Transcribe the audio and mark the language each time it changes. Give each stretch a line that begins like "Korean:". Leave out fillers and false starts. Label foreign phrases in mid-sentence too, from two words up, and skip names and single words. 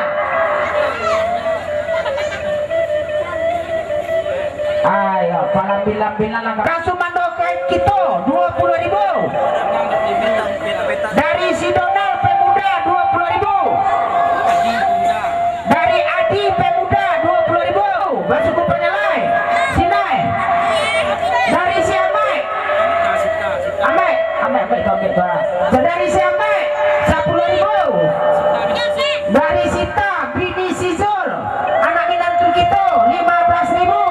Minangkabau: Ayo, pala bilang-bilang lah. Kasumando kita 20.000. Dari si Donald pemuda 20.000.
Indonesian: Dari Adi pemuda 20.000. Basuku penyelai. Sinai. Dari si Amai. Amai dari si Amai 10.000. Dari Sita bini Sizul anak menantu kita 15.000.